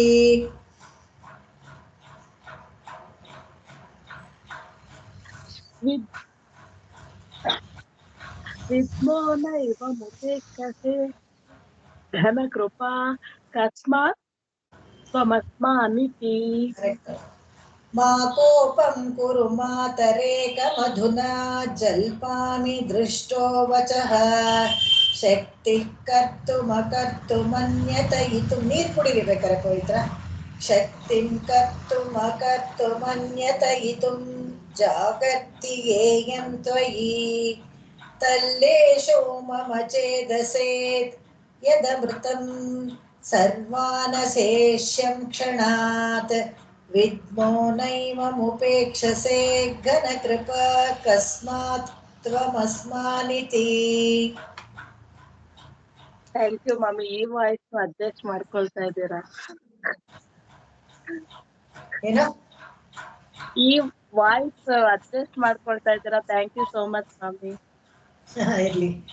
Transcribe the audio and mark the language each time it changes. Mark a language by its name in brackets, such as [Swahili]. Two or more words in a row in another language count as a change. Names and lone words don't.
[Sanskrit] ವಿದ್ಮೋ ನೈವ ಮುಪೇಕ್ಷಸೆ ಘನ ಕೃಪಾ ಕಸ್ಮಾತ್ ತ್ವಮಸ್ಮಾನಿತಿ. [Kannada] ಕರೆಕ್ಟ್. [Sanskrit] मा कोपं कुरु मातरेकमधुना जल्पामि दृष्टो वचः शक्तिः कर्तुमकर्तुमन्यतयितुं [Kannada] ನೀರು ಕುಡಿರಿ ಬೇಕಾರೆ [Sanskrit] ಪವಿತ್ರ शक्तिं कर्तुमकर्तुमन्यतयितुं जागर्ति येयं त्वयि तल्लेशो मम चेदसेत् यदमृतं सर्वानशेष्यं क्षणात् विद्मो नैवमुपेक्षसे घनकृपा कस्मात् त्वमस्मानिति. [English] Thank you mummy. ಈ voice adjust [Kannada] ಮಾಡ್ಕೊಳ್ತಾ ಇದ್ದೀರಾ? ಏನೋ ಈ [English] voice adjust [Kannada] ಮಾಡ್ಕೊಳ್ತಾ ಇದ್ದೀರಾ? [English] Thank you so much mummy. [Kannada] ಇರ್ಲಿ.